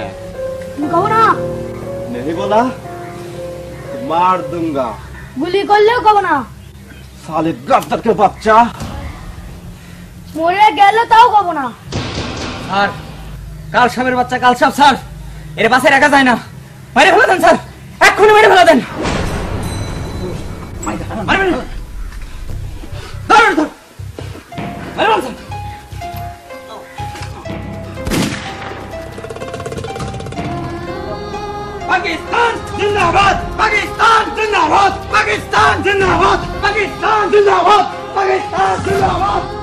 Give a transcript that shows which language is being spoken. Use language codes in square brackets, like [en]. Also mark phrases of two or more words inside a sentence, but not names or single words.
[hi] कहो ना। नहीं बोला तो मार दूंगा। गुली कर लो कहो ना। साले गद्दार के बच्चा। [bn] মরে গেলো তাও কব না। স্যার কাল সাপের বাচ্চা কাল সাপ স্যার এর পাশে রাখা যায় না, মেরে ফেলে দেন স্যার, এক্ষুনি মেরে ফেলে দেন। [hi] पाकिस्तान जिंदाबाद, पाकिस्तान जिंदाबाद, पाकिस्तान जिंदाबाद, पाकिस्तान जिंदाबाद, पाकिस्तान जिंदाबाद।